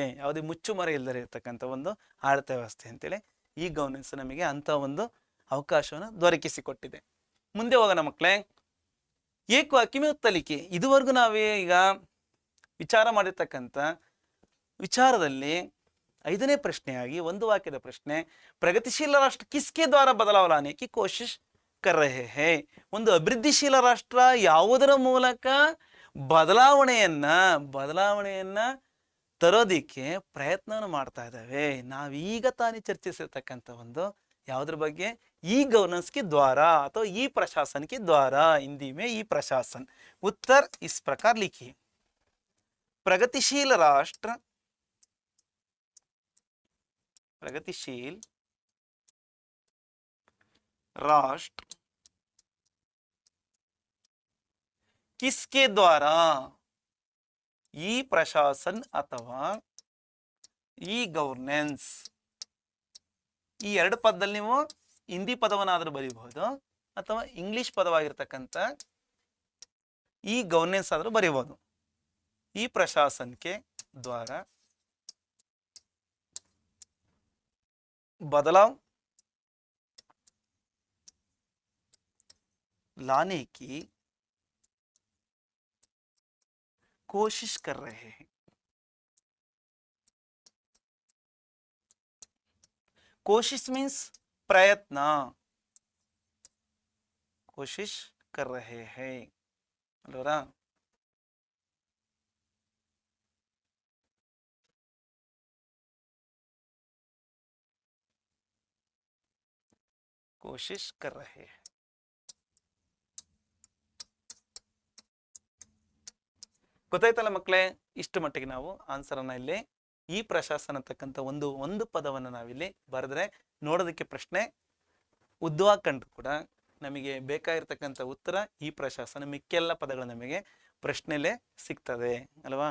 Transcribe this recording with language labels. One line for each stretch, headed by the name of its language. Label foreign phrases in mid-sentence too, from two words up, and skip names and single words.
Kannada: ಯಾವುದೇ ಮುಚ್ಚುಮರೆ ಇಲ್ಲದೆ ಇರತಕ್ಕಂಥ ಒಂದು ಆಡಳಿತ ವ್ಯವಸ್ಥೆ ಅಂತೇಳಿ ಈ ಗವರ್ನೆನ್ಸ್ ನಮಗೆ ಅಂಥ ಒಂದು ಅವಕಾಶವನ್ನು ದೊರಕಿಸಿಕೊಟ್ಟಿದೆ ಮುಂದೆ ಹೋಗೋಣ ಮಕ್ಕಳೇ ಏಕ ವಾಕ್ಯ ಉತ್ತಲಿಕೆ ಇದುವರೆಗೂ ನಾವೇ ಈಗ ವಿಚಾರ ಮಾಡಿರ್ತಕ್ಕಂಥ ವಿಚಾರದಲ್ಲಿ 5ನೇ ಪ್ರಶ್ನೆಯಾಗಿ ಒಂದು ವಾಕ್ಯದ ಪ್ರಶ್ನೆ
Hindi: प्रगतिशील राष्ट्र किसके द्वारा बदलाव लाने की कोशिश कर रहे हैं
Kannada: ಒಂದು ಅಭಿವೃದ್ಧಿಶೀಲ ರಾಷ್ಟ್ರ ಯಾವುದರ ಮೂಲಕ ಬದಲಾವಣೆಯನ್ನ ತರೋದಿಕ್ಕೆ ಪ್ರಯತ್ನವನ್ನು ಮಾಡ್ತಾ ಇದ್ದಾವೆ ನಾವೀಗ ತಾನೇ ಚರ್ಚಿಸಿರ್ತಕ್ಕಂಥ ಒಂದು ಯಾವುದ್ರ ಬಗ್ಗೆ
Hindi: ई गवर्नेंस के द्वारा अथवा ई प्रशासन के द्वारा हिंदी में ई प्रशासन उत्तर इस प्रकार लिखिए प्रगतिशील राष्ट्र किसके द्वारा ई प्रशासन अथवा ई गवर्नेंस
Kannada: ಈ ಎರಡು ಪದದಲ್ಲಿ ನೀವು ಹಿಂದಿ ಪದವನ್ನಾದರೂ ಬರೀಬಹುದು ಅಥವಾ ಇಂಗ್ಲಿಷ್ ಪದವಾಗಿರ್ತಕ್ಕಂಥ ಈ ಗವರ್ನೆನ್ಸ್ ಆದರೂ ಬರೀಬಹುದು ಈ ಪ್ರಶಾಸನಕ್ಕೆ ದ್ವಾರ
Hindi: बदलाव लाने की कोशिश कर रहे हैं। कोशिश मीन्स प्रयत्न, कोशिश कर रहे हैं ಅಲ್ವರಾ? कोशिश कर रहे हैं.
Kannada: ಗೊತ್ತಾಯ್ತಲ್ಲ ಮಕ್ಕಳೇ, ಇಷ್ಟು ಮಟ್ಟಿಗೆ ನಾವು ಆನ್ಸರ್ ಅನ್ನ ಇಲ್ಲಿ ಈ ಪ್ರಶಾಸನ ಅಂತಕ್ಕಂಥ ಒಂದು ಪದವನ್ನು ನಾವಿಲ್ಲಿ ಬರೆದ್ರೆ ನೋಡೋದಕ್ಕೆ ಪ್ರಶ್ನೆ ಉದ್ದವಾಗಿ ಕಂಡು ಕೂಡ ನಮಗೆ ಬೇಕಾಗಿರ್ತಕ್ಕಂಥ ಉತ್ತರ ಈ ಪ್ರಶಾಸನ, ಮಿಕ್ಕೆಲ್ಲ ಪದಗಳು ನಮಗೆ ಪ್ರಶ್ನೆಲೇ ಸಿಗ್ತದೆ ಅಲ್ವಾ?